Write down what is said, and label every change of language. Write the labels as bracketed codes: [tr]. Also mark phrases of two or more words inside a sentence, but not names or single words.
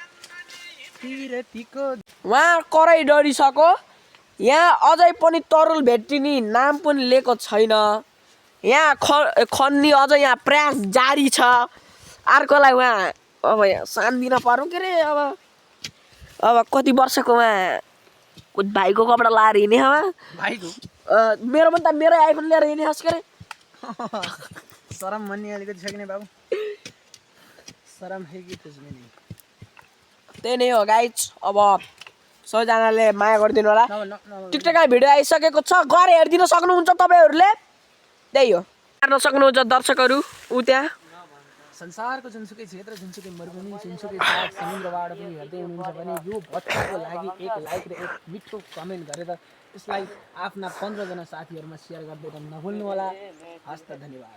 [ne] उहाँ करै डरिसक्यो यहाँ अझै पनि तरुल भेटिने नाम पनि लिएको छैन यहाँ खन्ने अझै यहाँ प्रयास जारी छ अर्कोलाई उहाँ अब यहाँ सान दिन पर्यो के अरे अब कति वर्षको उहाँ भाइको कपडा लाएर हिँड्ने अब मेरो पनि त मेरो आइफोन लिएर हिँड्ने हस् के अरे शरम भन्ने अलिकति छ कि नै बाबु [hi] शरम है कि तुझ में नहीं [ne] त्यही नै हो गाइज अब सबैजनाले माया गरिदिनु होला टिकटकमा भिडियो आइसकेको छ गएर हेरिदिन सक्नुहुन्छ तपाईँहरूले त्यही हो हेर्न सक्नुहुन्छ दर्शकहरू ऊ त्यहाँ संसारको जुनसुकै क्षेत्र जुनसुकै मरुभूमि जुनसुकै पाहाड समुद्रबाट पनि हेर्दै हुनुहुन्छ भने यो बच्चाको लागि एक लाइक र एक मिठो कमेन्ट गरेर यसलाई आफ्ना 15 जना साथीहरूमा सेयर गरिदिन नभुल्नु होला हस्त धन्यवाद